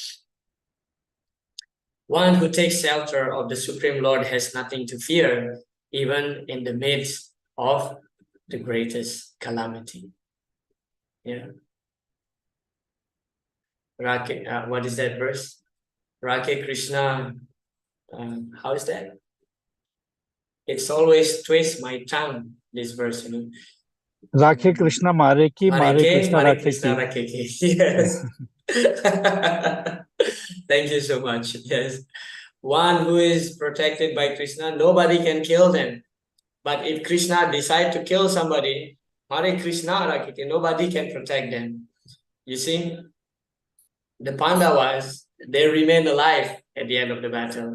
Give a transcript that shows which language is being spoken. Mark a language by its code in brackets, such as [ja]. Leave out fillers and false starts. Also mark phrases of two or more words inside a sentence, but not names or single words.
[en] One who takes shelter of the Supreme Lord has nothing to fear, even in the midst of the greatest calamity. Yeah. What is that verse? Rake Krishna, how is that? It's always twist my tongue this verse, you know. [bn] রাখে কৃষ্ণ মারে কি, মারে কৃষ্ণ Mare Rakhe Krishna Ki. রাখে কি. [en] Yes. Thank you so much. Yes. One who is protected by Krishna, nobody can kill them. But if Krishna decide to kill somebody, [bn] হরে কৃষ্ণ রাখে কি, [en] nobody can protect them. You see, the Pandavas, they remain alive at the end of the battle.